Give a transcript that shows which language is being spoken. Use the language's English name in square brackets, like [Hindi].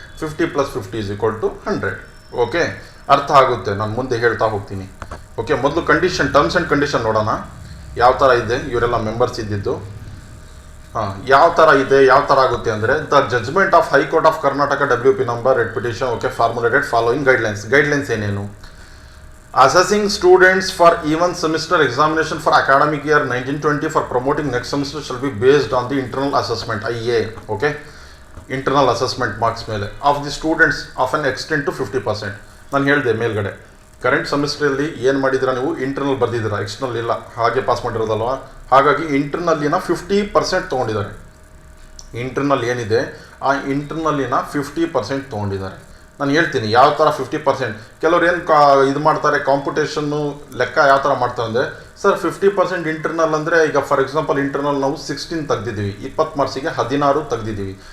[Kannada] 50 + 50 = 100, okay. ಅರ್ಥ ಆಗುತ್ತೆ, ನಾನು ಮುಂದೆ ಹೇಳ್ತಾ ಹೋಗ್ತೀನಿ, ಓಕೆ. ಮೊದಲು ಕಂಡೀಷನ್, ಟರ್ಮ್ಸ್ ಆ್ಯಂಡ್ ಕಂಡೀಷನ್ ನೋಡೋಣ ಯಾವ ಥರ ಇದೆ. ಇವರೆಲ್ಲ ಮೆಂಬರ್ಸ್ ಇದ್ದಿದ್ದು ಯಾವ ಥರ ಇದೆ, ಯಾವ ಥರ ಆಗುತ್ತೆ ಅಂದರೆ, [English] the judgment of high court of Karnataka [Kannada] WP number red petition, okay, [English] formulated following guidelines [Kannada] ಏನೇನು. [English] Assessing students for even semester examination for academic year 1920 for promoting next semester shall be based on the internal assessment, IA, okay, internal assessment marks ಮೇಲೆ of the students of an extent to 50%. [Kannada] ನಾನು ಹೇಳಿದೆ ಮೇಲ್ಗಡೆ, current ಸೆಮಿಸ್ಟ್ರಲ್ಲಿ ಏನು ಮಾಡಿದ್ದೀರಾ ನೀವು, internal ಬರ್ದಿದ್ದೀರಾ, external ಇಲ್ಲ, ಹಾಗೆ pass ಮಾಡಿರೋದಲ್ವ. ಹಾಗಾಗಿ ಇಂಟರ್ನಲ್ಲಿನ 50% ತೊಗೊಂಡಿದ್ದಾರೆ. ಇಂಟರ್ನಲ್ ಏನಿದೆ ಆ ಇಂಟರ್ನಲ್ಲಿನ 50% ತೊಗೊಂಡಿದ್ದಾರೆ. ನಾನು ಹೇಳ್ತೀನಿ ಯಾವ ಥರ 50%. ಕೆಲವ್ರು ಏನು ಇದು ಮಾಡ್ತಾರೆ, ಕಾಂಪಿಟೇಷನ್ನು ಲೆಕ್ಕ ಯಾವ ಥರ ಮಾಡ್ತಾರೆ ಅಂದರೆ, ಸರ್ 50% ಇಂಟರ್ನಲ್ ಅಂದರೆ, ಈಗ ಫಾರ್ ಎಕ್ಸಾಂಪಲ್ ಇಂಟರ್ನಲ್ ನಾವು 16 ತೆಗ್ದಿದ್ದೀವಿ, 20 ಮಾರ್ಕ್ಸಿಗೆ 16 ತೆಗ್ದಿದ್ದೀವಿ.